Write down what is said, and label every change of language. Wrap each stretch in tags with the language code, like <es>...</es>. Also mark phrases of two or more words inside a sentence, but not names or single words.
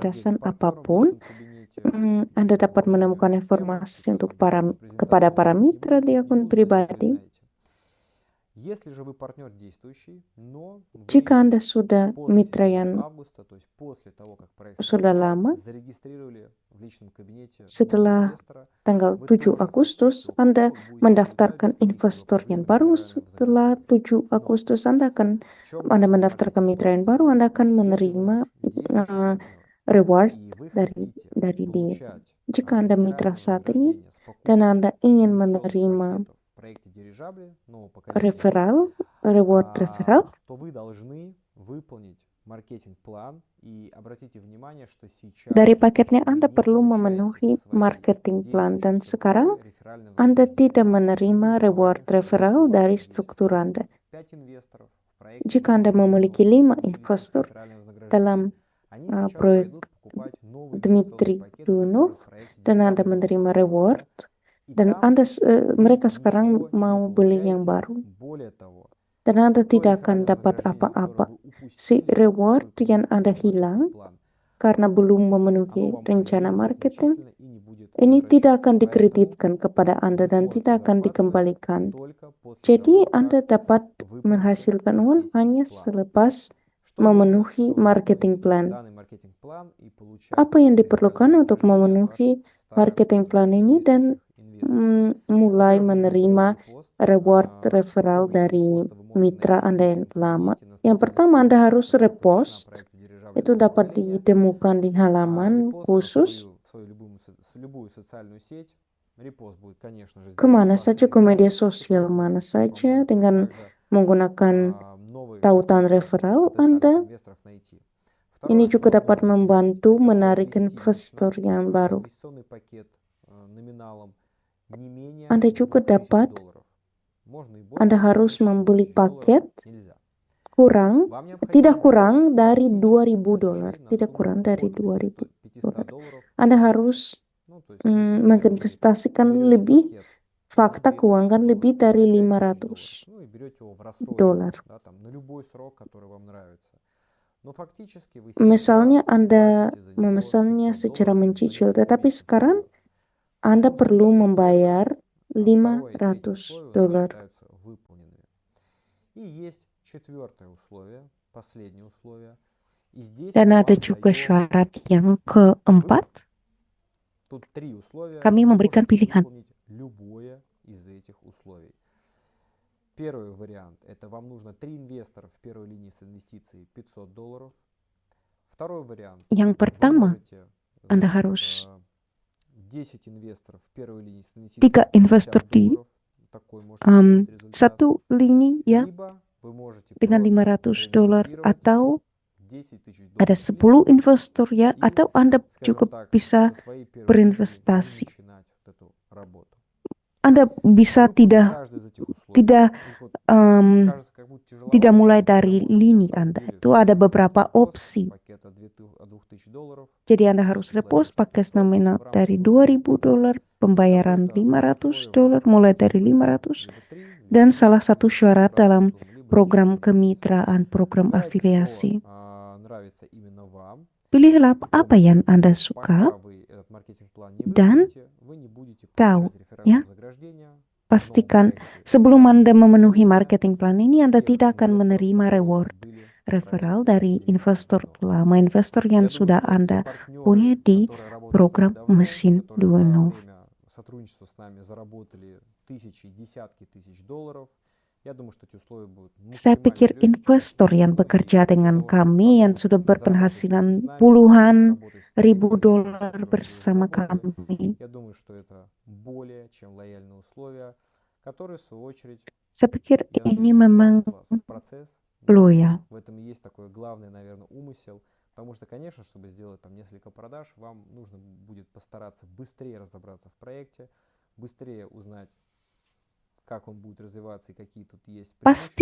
<id>batasan</id> <ru>партнерам в</ru> <id>apapun.</id> <ru>личном кабинете.</ru> <id>Anda</id> <ru>Есть</ru> <id>dapat</id> <ru>огромный</ru> <id>menemukan</id> <ru>объем системы,</ru> <id>informasi</id> <ru>сейчас</ru> <id>untuk</id> <ru>будет</ru> <id>kepada</id> <ru>презентация,</ru> <id>para</id> <ru>не</ru> <id>mitra di</id> <ru>буду</ru> <id>akun</id> <ru>здесь, вы</ru> <id>pribadi.</id> <ru>знаете. Если же вы партнер действующий, но</ru> <id>Jika</id> <ru>вы</ru> <id>Anda sudah</id> <ru>после</ru> <id>mitra 7 yang</id> <ru>августа, то есть после того, как проект</ru> <id>sudah</id> <ru>стартовал,</ru> <id>lama,</id> <ru>зарегистрировали в личном кабинете нового</ru> <id>setelah</id> <ru>инвестора,</ru> <id>tanggal</id> <ru>вы 7 тоже в</ru> <id>Agustus,</id> <ru>списке</ru> <id>Anda</id> <ru>упаковок будете получать</ru> <id>mendaftarkan</id> <ru>без</ru> <id>investor</id> <ru>каких-либо</ru> <id>yang</id> <ru>проблем</ru> <id>baru.</id> <ru>реферального</ru> <id>Setelah</id> <ru>вознаграждения.</ru> <id>7</id> <ru>Но</ru> <id>Agustus,</id> <ru>в чем</ru> <id>Anda mendaftarkan mitra</id> <ru>маркетинг-план</ru> <id>yang baru, Anda akan</id> <ru>состоит? Если вы</ru> <id>menerima</id> <ru>наш действующий партнер,</ru> <id>reward</id> <ru>и вы</ru> <id>dari</id> <ru>хотите</ru> <id>dia.</id> <ru>получать</ru> <id>Jika Anda mitra</id> <ru>реферальное</ru> <id>saat ini</id> <ru>вознаграждение с</ru> <id>dan</id> <ru>покупки</ru> <id>Anda ingin</id> <ru>инвестиционных</ru> <id>menerima</id> <ru>пакетов в проекте Дирижабли нового поколения,</ru> <id>reward referral,</id> <ru>то вы должны выполнить маркетинг-план и обратите внимание, что сейчас</ru> <id>dari paketnya</id> <ru>вы</ru> <id>Anda</id> <ru>не</ru> <id>perlu</id> <ru>получаете</ru> <id>memenuhi</id> <ru>со своей</ru> <en>marketing plan,</en> <id>dan</id> <ru>действующей</ru> <id>sekarang</id> <ru>структуры реферальное</ru> <id>Anda</id> <ru>вознаграждение.</ru> <id>tidak menerima</id> <ru>Другими</ru> <id>reward</id> <ru>словами, если</ru> <id>referral</id> <ru>у вас</ru> <id>dari</id> <ru>есть</ru> <id>struktur Anda.</id> <ru>5 инвесторов в проекте,</ru> <id>Jika Anda memiliki</id> <ru>которые</ru> <id>5</id> <ru>получили с них</ru> <id>investor</id> <ru>реферальное вознаграждение,</ru> <id>dalam</id> <ru>они сейчас</ru> <id>proyek</id> <ru>пойдут покупать новый инвестиционный</ru> <id>Dmitry</id> <ru>пакет</ru> <id>Dunov,</id> <ru>уже в проекте</ru> <id>dan Anda</id> <ru>Дирижабли нового</ru> <id>menerima</id> <ru>поколения.</ru> <id>reward,</id> <ru>И</ru> <id>dan</id> <ru>там</ru> <id>mereka</id> <ru>вы</ru> <id>sekarang</id> <ru>ничего не</ru> <id>mau beli yang</id> <ru>получаете.</ru> <id>baru,</id> <ru>Более того,</ru> <id>dan Anda</id> <ru>то</ru> <id>tidak akan</id> <ru>реферальное</ru> <id>dapat</id> <ru>вознаграждение, которое</ru> <id>apa-apa.</id> <ru>вы</ru> <id>Si</id> <ru>упустили,</ru> <id>reward</id> <ru>поскольку</ru> <id>yang</id> <ru>не</ru> <id>Anda</id> <ru>выполнили</ru> <id>hilang</id> <ru>маркетинг-план,</ru> <id>karena belum</id> <ru>оно</ru> <id>memenuhi</id> <ru>вам</ru> <id>rencana</id> <ru>не будет</ru> <id>marketing,</id> <ru>начислено и не будет</ru> <id>ini tidak</id> <ru>возвращаться.</ru> <id>akan</id> <ru>Поэтому</ru> <id>dikreditkan kepada Anda</id> <ru>вы</ru> <id>dan</id> <ru>сможете</ru> <id>tidak akan</id> <ru>зарабатывать</ru> <id>dikembalikan.</id> <ru>только после</ru> <id>Jadi</id> <ru>того,</ru> <id>Anda</id> <ru>как</ru> <id>dapat</id> <ru>выполните</ru> <id>menghasilkan uang hanya</id> <ru>маркетинг-план.</ru> <id>selepas</id> <ru>Что нужно,</ru> <id>memenuhi</id> <ru>чтобы</ru> <id>marketing</id> <ru>выполнить</ru> <id>plan.</id> <ru>данный маркетинг-план и получать</ru> <id>Apa yang</id> <ru>реферальное</ru> <id>diperlukan untuk</id> <ru>вознаграждение от</ru> <id>memenuhi</id> <ru>ваших</ru> <id>marketing</id> <ru>старых</ru> <id>plan</id> <ru>уже</ru> <id>ini dan</id> <ru>действующих инвесторов?</ru> <id>mulai</id> <ru>Во-первых, нужно</ru> <id>menerima</id> <ru>сделать репост.</ru> <id>reward</id> <ru>С</ru> <id>referral</id> <ru>помощью</ru> <id>dari</id> <ru>репоста вы можете</ru> <id>mitra</id> <ru>найти в</ru> <id>Anda yang</id> <ru>личном</ru> <id>lama.</id> <ru>кабинете на</ru> <id>Yang</id> <ru>специальной</ru> <id>pertama, Anda</id> <ru>странице,</ru> <id>harus</id> <ru>которая посвящена</ru> <id>repost.</id> <ru>проекту Дирижабли</ru> <id>Itu</id> <ru>нового</ru> <id>dapat</id> <ru>поколения.</ru> <id>ditemukan di halaman</id> <ru>Репост</ru> <id>khusus.</id> <ru>в свою любую социальную сеть. Репост будет, конечно же, сделан</ru> <id>Kemana</id> <ru>с</ru> <id>saja,</id> <ru>вашей</ru> <id>ke media</id> <ru>рекомендацией,</ru> <id>sosial mana</id> <ru>вам</ru> <id>saja,</id> <ru>нужно</ru> <id>dengan</id> <ru>также</ru> <id>menggunakan</id> <ru>новых</ru> <id>tautan</id> <ru>участников,</ru> <id>referral</id> <ru>потенциальных</ru> <id>Anda.</id> <ru>инвесторов найти.</ru> <id>Ini</id> <ru>Второе,</ru> <id>juga</id> <ru>что</ru> <id>dapat</id> <ru>нужно сделать,</ru> <id>membantu</id> <ru>это</ru> <id>menarik</id> <ru>приобрести</ru> <id>investor</id> <ru>лично</ru> <id>yang baru.</id> <ru>инвестиционный пакет номиналом не менее</ru> <id>Anda juga</id> <ru>2000</ru> <id>dapat,</id> <ru>долларов. Можно и</ru> <id>Anda</id> <ru>больше, но</ru> <id>harus</id> <ru>меньше</ru> <id>membeli</id> <ru>2000 долларов</ru> <id>paket</id> <ru>нельзя.</ru> <id>kurang,</id> <ru>Вам</ru> <id>tidak</id> <ru>необходимо</ru> <id>kurang dari</id> <ru>фактических</ru> <id>2.000 dolar,</id> <ru>платежей на</ru> <id>tidak</id> <ru>сумму</ru> <id>kurang dari</id> <ru>от</ru> <id>2.000</id> <ru>500</ru> <id>dolar.</id> <ru>долларов.</ru> <id>Anda harus</id> <ru>Ну, то есть, например, вы</ru> <id>menginvestasikan</id> <ru>берете</ru> <id>lebih</id> <ru>пакет на</ru> <id>fakta</id> <ru>2000</ru> <id>keuangan</id> <ru>долларов,</ru> <id>lebih</id> <ru>на</ru> <id>dari</id> <ru>5000</ru> <id>500</id> <ru>долларов, ну и берете его в рассрочку,</ru> <id>dolar.</id> <ru>да, там, на любой срок, который вам нравится. Но фактически вы</ru> <id>Misalnya</id> <ru>сейчас</ru> <id>Anda</id> <ru>платите за него</ru> <id>memesannya</id> <ru>500</ru> <id>secara</id> <ru>долларов за</ru> <id>mencicil,</id> <ru>несколько</ru> <id>tetapi</id> <ru>месяцев</ru> <id>sekarang</id> <ru>вперед. В</ru> <id>Anda</id> <ru>таком</ru> <id>perlu</id> <ru>случае</ru> <id>membayar</id> <ru>первое, второе и третье</ru> <id>500</id> <ru>условия у нас</ru> <id>dolar.</id> <ru>считаются выполненными. И есть четвертое условие, последнее условие. И здесь</ru> <id>Dan</id> <ru>мы</ru> <id>ada</id> <ru>вам</ru> <id>juga</id> <ru>даем</ru> <id>syarat yang keempat.</id> <ru>выбор. Тут три условия.</ru> <id>Kami</id> <ru>Вы</ru> <id>memberikan</id> <ru>можете</ru> <id>pilihan.</id> <ru>выполнить любое из этих условий. Первый вариант – это вам нужно 3 инвестора в первой линии с инвестицией 500 долларов. Второй вариант –</ru> <id>Yang</id> <ru>вы</ru> <id>pertama,</id> <ru>можете,</ru> <id>Anda</id> <ru>значит,</ru> <id>harus</id> <ru>10 инвесторов в первой линии с инвестицией</ru> <id>3 investor</id> <ru>50</ru> <id>di</id> <ru>долларов. Такой можете сделать результат.</ru> <id>satu lini ya</id> <ru>Либо вы можете</ru> <id>dengan</id> <ru>просто</ru> <id>500 dolar,</id> <ru>проинвестировать</ru> <id>atau</id> <ru>10 тысяч</ru> <id>ada</id> <ru>долларов в</ru> <id>10</id> <ru>месяц.</ru> <id>investor ya,</id> <ru>И,</ru> <id>atau Anda</id> <ru>скажем</ru> <id>juga</id> <ru>так,</ru> <id>bisa</id> <ru>со своей первой</ru> <id>berinvestasi.</id> <ru>прибыли начинать вот эту работу.</ru> <id>Anda bisa</id> <ru>Выполнить</ru> <id>tidak</id> <ru>каждое из этих условий.</ru> <id>tidak</id> <ru>Их вот em, кажется, как будто тяжеловато,</ru> <id>tidak mulai</id> <ru>но это</ru> <id>dari</id> <ru>можно на</ru> <id>lini</id> <ru>самом</ru> <id>Anda.</id> <ru>деле</ru> <id>Itu ada</id> <ru>совершить</ru> <id>beberapa</id> <ru>просто.</ru> <id>opsi.</id> <ru>Пакет от 2000 долларов.</ru> <id>Jadi Anda harus repost paket nominal dari 2.000 dolar, pembayaran 500 dolar, mulai dari 500, dan salah satu syarat dalam program kemitraan, program afiliasi.</id> <ru>Нравится именно вам.</ru> <id>Pilihlah apa yang Anda suka</id> <ru>Пока вы этот маркетинг-план не</ru> <id>dan</id> <ru>выполните, вы не будете</ru> <id>tahu,</id> <ru>получать</ru> <id>ya.</id> <ru>реферальное вознаграждение.</ru> <id>Pastikan sebelum Anda memenuhi</id> <en>marketing plan</en> <id>ini, Anda tidak akan menerima</id> <en>reward referral</en> <id>dari investor lama, investor yang sudah Anda punya di program mesin Duolingo.</id> <ru>Сотрудничество с нами заработали тысячи, десятки тысяч долларов. Я думаю, что эти условия будут</ru> <id>Saya</id> <ru>максимально</ru> <id>pikir</id> <ru>серьезными.</ru> <id>investor yang bekerja dengan kami yang sudah berpenghasilan puluhan ribu dolar bersama kami.</id> <ru>Я думаю, что это более чем лояльные условия, которые в свою очередь,</ru> <id>Saya pikir</id> <ru>я</ru> <id>ini</id> <ru>надеюсь,</ru> <id>memang</id> <ru>потянут вас в процесс. Да.</ru> <id>loyal.</id> <ru>В этом и есть такой главный, наверное, умысел. Потому что, конечно, чтобы сделать там несколько продаж, вам нужно будет постараться быстрее разобраться в проекте, быстрее узнать, как он будет развиваться и какие тут есть</ru> <id>Pasti</id>